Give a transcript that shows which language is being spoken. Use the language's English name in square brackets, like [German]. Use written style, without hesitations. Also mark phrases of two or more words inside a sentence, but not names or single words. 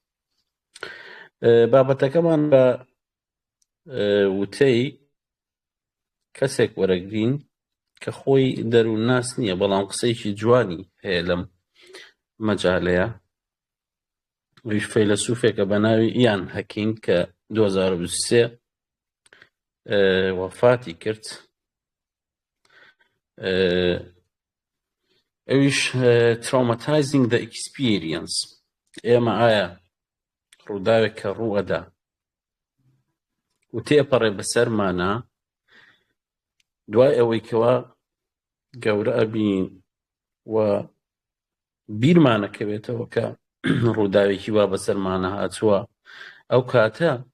[Central Kurdish] بابەتەکەمان بە وتەی کەسێک وەرەگرین کە خۆی دەروون ناس نییە، بەڵام قسەیەکی جوانی هەیە لەم مەجالەیە. ئەویش فەیلسوفێکە بە ناوی ئیان هەکینگ کە 2023 وەفاتی کرد. [English] ئەویش traumatizing the experience، [Central Kurdish] ئێمە ئایا ڕووداوێک کە ڕوئەدا و تێپەڕێ بەسەرمانە دوای ئەوەی کەوا گەورە ئەبین و بیرمانەکەوێتەوە کە ڕووداوێکی وا بەسەرمانە هاتووە، ئەو کاتە